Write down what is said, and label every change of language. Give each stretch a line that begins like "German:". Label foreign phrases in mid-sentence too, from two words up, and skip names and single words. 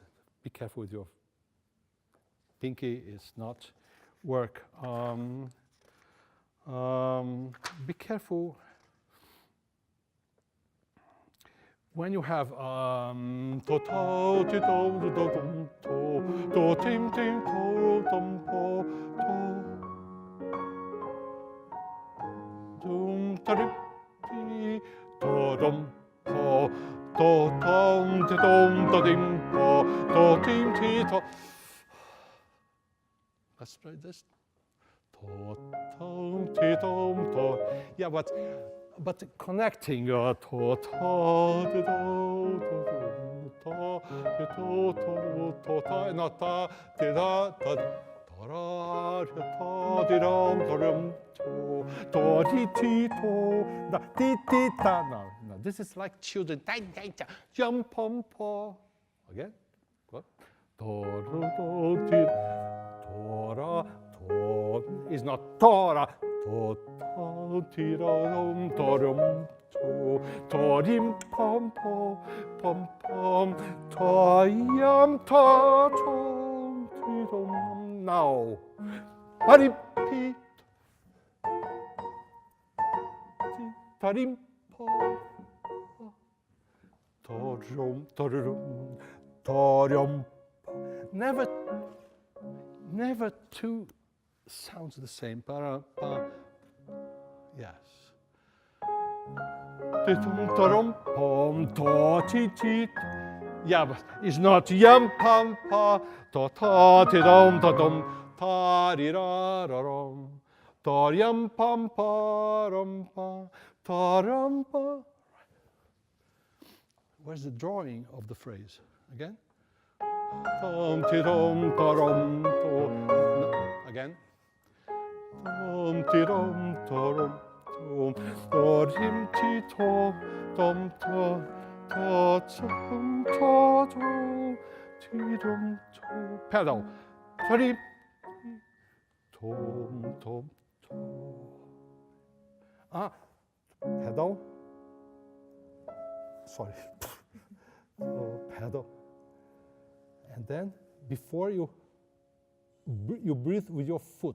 English: Be careful with your pinky. It's not work. Be careful when you have to to ti to do dum to tim tim to dum po to dum ta ri ti to dum po to tom ti dum to dim po to tim ti to. Let's try this. To tom ti dum to. Yeah, but connecting to ti do to not ta ti da ta ra ta ti dum to ti ti to da ti ti ta. No, this is like children. Jump pom po. Again. What? To ti to ra to is not tora. To ti dum to rim pom po pom pom to yam ta tom ti dum. Now, repeat. Ta rim po to rum to rum to rum. Never two sounds the same. Pa, pa. Yes. Yeah, but it's not yum pam pa to ta ti dum ta dum ta ri ra ra rum ta yum pam pa rum pa ta rum pa. Where's the drawing of the phrase again? Tom ti dum ta rum to. Again. Tom ti dum ta rum. Rim ti to dum ta ta tum ta to ti dum to. Pedal. Rim tom tom to. Pedal. Sorry. Pedal. And then before you breathe with your foot.